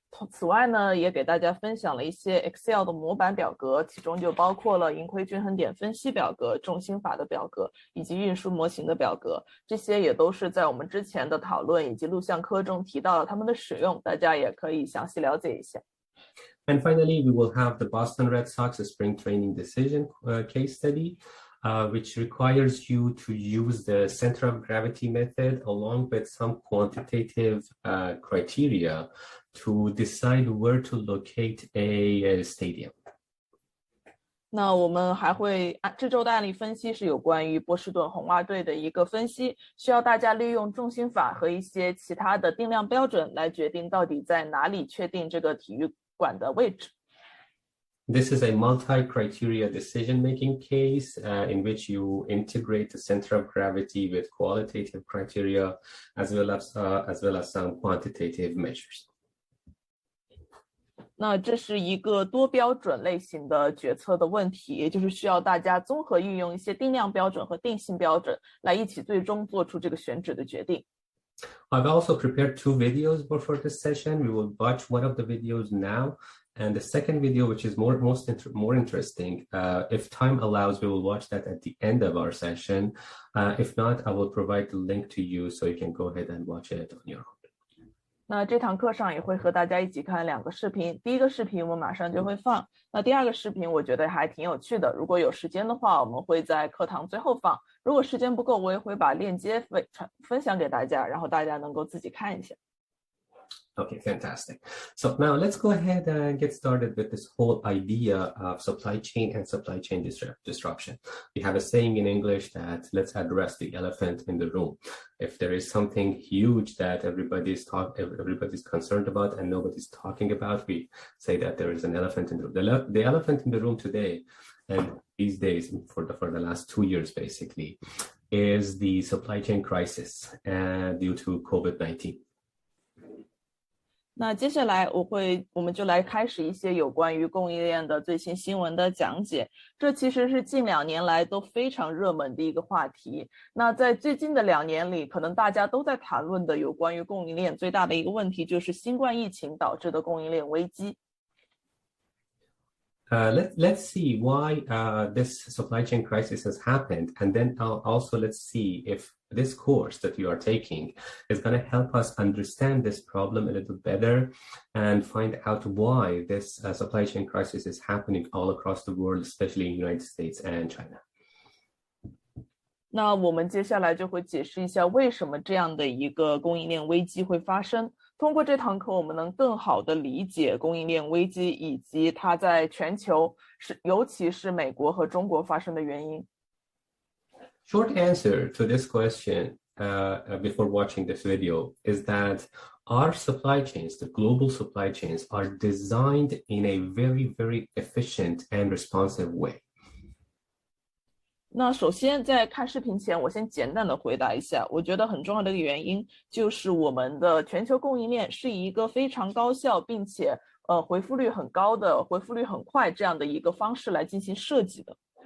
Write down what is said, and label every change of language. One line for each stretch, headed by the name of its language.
Chinese: 此外呢，也给大家分享了一些 Excel 的模板表格，其中就包括了盈亏均衡点分析表格、重心法的表格以及运输模型的表格。这些也都是在我们之前的讨论以及录像课中提到了它们的使用，大家也可以详细了解一下。
English: And finally, we will have the Boston Red Sox spring training decision case study, which requires you to use the center of gravity method along with some quantitative criteria to decide where to locate a stadium.
Chinese: 那我们还会这周的案例分析是有关于波士顿红袜队的一个分析，需要大家利用重心法和一些其他的定量标准来决定到底在哪里确定这个体育馆的位置。
English: This is a multi-criteria decision-making case in which you integrate the center of gravity with qualitative criteria as well as some quantitative measures.
Chinese: 那这是一个多标准类型的决策的问题，也就是需要大家综合运用一些定量标准和定性标准来一起最终做出这个选址的决定。
English: I've also prepared 2 videos for this session. We will watch one of the videos now. And the second video, which is more interesting, if time allows, we will watch that at the end of our session. If not, I will provide the link to you so you can go ahead and watch it on your own.
Chinese: 那这堂课上也会和大家一起看2个视频，第一个视频我们马上就会放，那第2个视频我觉得还挺有趣的，如果有时间的话，我们会在课堂最后放，如果时间不够，我也会把链接分享给大家，然后大家能够自己看一下。
English: Okay, fantastic. So now let's go ahead and get started with this whole idea of supply chain and supply chain disruption. We have a saying in English that let's address the elephant in the room. If there is something huge that everybody's concerned about and nobody's talking about, we say that there is an elephant in the room. The elephant in the room today, and these days for the last 2 years basically, is the supply chain crisis due to COVID-19.
Chinese: 那接下来我们就来开始一些有关于供应链的最新新闻的讲解。这其实是近2年来都非常热门的一个话题。那在最近的2年里，可能大家都在谈论的有关于供应链最大的一个问题，就是新冠疫情导致的供应链危机。
English: Let's see why this supply chain crisis has happened, and then also let's see if this course that you are taking is going to help us understand this problem a little better and find out why this supply chain crisis is happening all across the world, especially in the United States and China.
Chinese: 那我们接下来就会解释一下为什么这样的一个供应链危机会发生。通过这堂课，我们能更好地理解供应链危机以及它在全球，尤其是美国和中国发生的原因。
English: Short answer to this question before watching this video is that our supply chains, the global supply chains, are designed in a very, very efficient and responsive way.
Chinese: 那首先在看视频前，我先简短的回答一下，我觉得很重要的一个原因就是我们的全球供应链是以一个非常高效并且回复率很高的、回复率很快这样的一个方式来进行设计的。